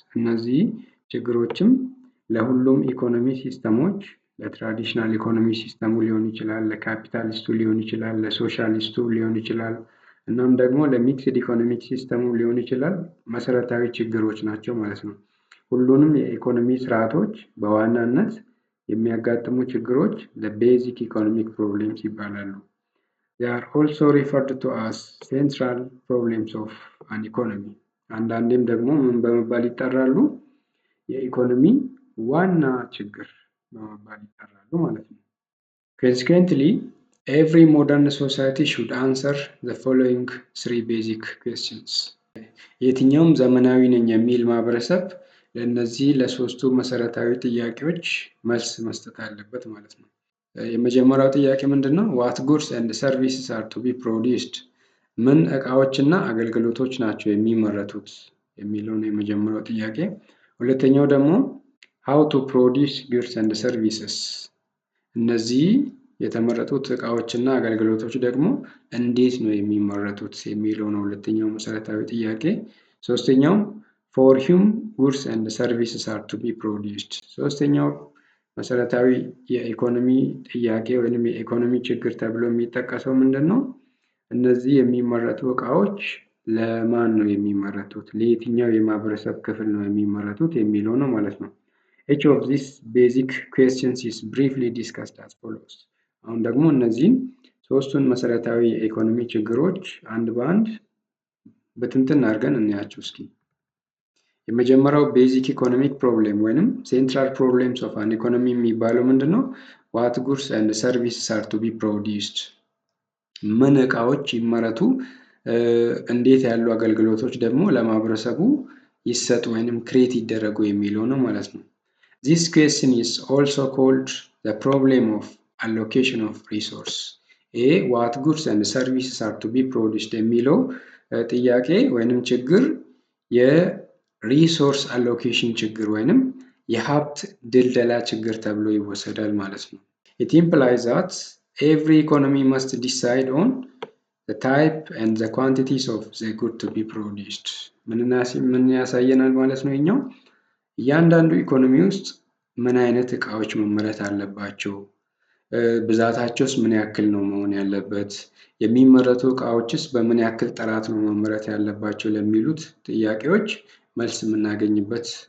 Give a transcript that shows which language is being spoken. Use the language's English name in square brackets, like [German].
[Amharic] እነዚህ ችግሮችም ለሁሉም ኢኮኖሚ ሲስተሞች፣ ለትራዲሽናል ኢኮኖሚ ሲስተሙ ሊሆን ይችላል፣ ለካፒታሊስቱ ሊሆን ይችላል፣ ለሶሻሊስቱ ሊሆን ይችላል፣ እናም ደግሞ ለሚክስድ ኢኮኖሚክ ሲስተሙ ሊሆን ይችላል መሰረታዊ ችግሮች ናቸው ማለት ነው። ሁሉንም የኢኮኖሚ ስርዓቶች በዋናነት የሚያጋጥሙ ችግሮች ለቤዚክ ኢኮኖሚክ ፕሮብሌምስ ይባላሉ። [English] They are also referred to as central problems of an economy. [Amharic] አንዳንዴም ደግሞ ምን በመባል ይጠራሉ? የኢኮኖሚ ዋና ችግር በመባል ይጠራሉ ማለት ነው። [English] Consequently, every modern society should answer the following three basic questions. [Amharic] የትኛውም ዘመናዊ ነኝ የሚል ማህበረሰብ ለእነዚህ ለሶስቱ መሰረታዊ ጥያቄዎች መልስ መስጠት አለበት ማለት ነው። የመጀመሪያው ጥያቄ ምንድን ነው? [English] What goods and services are to be produced? [Amharic] ምን እቃዎችና አገልግሎቶች ናቸው የሚመረቱት የሚለው ነው የመጀመሪያው ጥያቄ። ሁለተኛው ደግሞ [English] how to produce goods and services? [Amharic] እነዚህ የተመረጡት እቃዎችና አገልግሎቶች ደግሞ እንዴት ነው የሚመረቱት የሚለው ነው ሁለተኛው መሰረታዊ ጥያቄ። ሶስተኛው [English] for whom goods and services are to be produced? [Amharic] ሶስተኛው መሰረታዊ የኢኮኖሚ ጥያቄ ወይንም የኢኮኖሚ ችግር ተብሎ የሚጠቀሰው ምንድን ነው? እነዚህ የሚመረቱ እቃዎች ለማን ነው የሚመረቱት? ለየትኛው የማህበረሰብ ክፍል ነው የሚመረቱት የሚለው ነው ማለት ነው። [English] Each of these basic questions is briefly discussed as follows. [Amharic] አሁን ደግሞ እነዚህን ሶስቱን መሰረታዊ የኢኮኖሚ ችግሮች አንድ በአንድ በትንትን አድርገን እናያቸው እስኪ። የመጀመሪያው ቤዚክ ኢኮኖሚክ ፕሮብሌም ወይንም ሴንትራል ፕሮብሌምስ ኦፍ አን ኢኮኖሚ የሚባለው ምንድን ነው? [English] What goods and services are to be produced? [Amharic] ምን እቃዎች ይመረቱ፣ እንዴት ያሉ አገልግሎቶች ደግሞ ለማህበረሰቡ ይሰጡ ወይንም ክሬት ይደረጉ የሚለው ነው ማለት ነው። [English] This question is also called the problem of allocation of resource. what goods and services are to be produced [Amharic] የሚለው ጥያቄ ወይንም ችግር የሪሶርስ አሎኬሽን ችግር ወይንም የሀብት ድልደላ ችግር ተብሎ ይወሰዳል ማለት ነው። [English] It implies that every economy must decide on the type and the quantities of the good to be produced. [Amharic] ምን ያሳየናል ማለት ነው? ይሄኛው እያንዳንዱ ኢኮኖሚ ውስጥ ምን አይነት እቃዎች መመረት አለባቸው፣ ብዛታቸውስ ምን ያክል ነው መሆን ያለበት፣ የሚመረቱ እቃዎችስ በምን ያክል ጥራት ነው መመረት ያለባቸው ለሚሉት ጥያቄዎች መልስ የምናገኝበት